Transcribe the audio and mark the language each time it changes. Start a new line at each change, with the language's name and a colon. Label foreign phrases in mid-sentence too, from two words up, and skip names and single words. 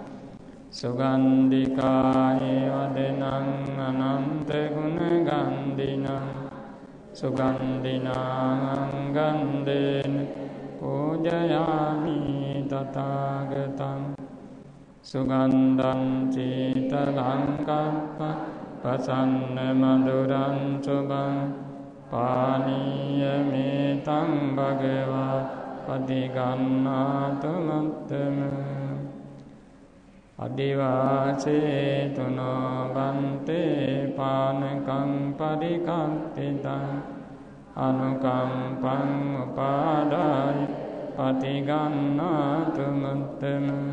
Pali: සුගන්ධිකාය වදනං අනන්ත ගුණ ගන්ධිනං සුගන්ධිනං ගන්ධේන පූජයාමි තථාගතං සුගන්ධං චීතලං කප්ප පසන්න මధుරං සුභං පානීය මේතං භගවා පටිගන්නාතු මුත්තම අදිවාසේ තුනෝ බන්තේ පානකං පරිකම්පිතං අනුකම්පං උපාදාය පටිගන්නාතු මුත්තම